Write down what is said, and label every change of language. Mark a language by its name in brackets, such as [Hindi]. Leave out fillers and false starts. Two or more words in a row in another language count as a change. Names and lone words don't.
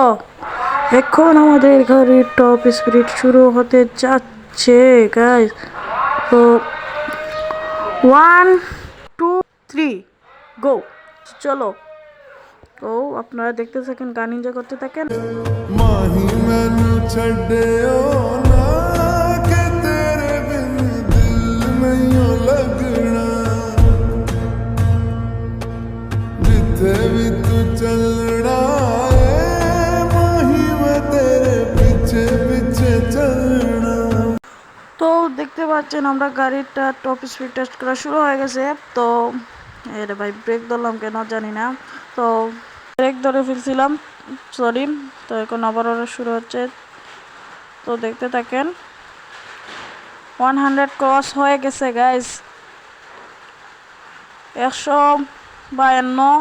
[Bangla] এখন আমাদের গাড়ির টপ স্পিড শুরু হতে যাচ্ছে গাইস। তো 1 2 3 গো, চলো। ও আপনারা দেখতে থাকেন, গান এনজয় করতে থাকেন। [Punjabi] ਮਾਹੀ ਮੈਨੂੰ ਛੱਡੀਓ ਨਾ ਕਿ ਤੇਰੇ ਬਿਨ ਦਿਲ ਨਹੀਂ ਲੱਗਣਾ ਜਿੱਥੇ ਭੀ ਤੂ ਚੱਲਣਾ ਹੈ ਮਾਹੀ ਮੈਂ ਤੇਰੇ ਪਿੱਛੇ ਪਿੱਛੇ ਚੱਲਣਾ। [Bangla] তো দেখতে পাচ্ছেন আমরা গাড়িটা টপ স্পিড টেস্ট করা শুরু হয়ে গেছে। তো এর ভাই ব্রেক ধরলাম কেন জানি না, তো ব্রেক ধরে ফেলছিলাম, সরি। তো এখন আবার ওরা শুরু হচ্ছে, তো দেখতে থাকেন। 100 ক্রস হয়ে গেছে গাইস, 152।